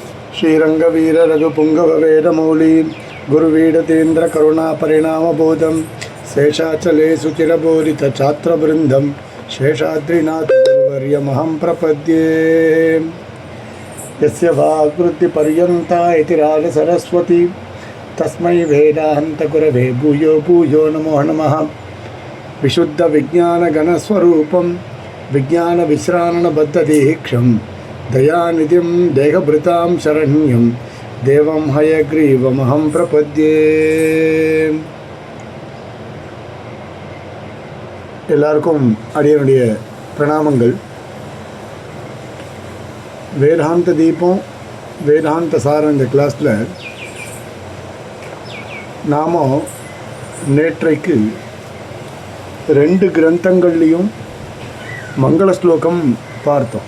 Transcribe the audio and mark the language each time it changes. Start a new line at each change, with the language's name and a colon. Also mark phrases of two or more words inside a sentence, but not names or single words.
Sanskrit: श्रीरंगवीर रघुपुंगव वेदमौली गुरुवीडतेन्द्र करुणा परिणामबोधम शेषाचले सुचिरबोधित छात्रवृंदम शेषाद्रिनाथ गुरुवर्यमहं प्रपद्ये यस्य वाग्वृत्तिपर्यन्ता इति राजसरस्वती तस्मै वेदान्तगुरवे भूयो भूयो नमो नमः। विशुद्धविज्ञानगणस्वरूपं विज्ञानविश्राणबद्धदीक्षं दयानिधिं देहभृतां शरण्यं देवं हयग्रीवमहं प्रपद्ये।
Tamil: எல்லாருக்கும் அடியனுடைய பிரணாமங்கள். வேதாந்த தீபம் வேதாந்த சாரம் இந்த கிளாஸில் நாம் நேற்றைக்கு 2 கிரந்தங்கள்லேயும் மங்கள ஸ்லோகம் பார்த்தோம்.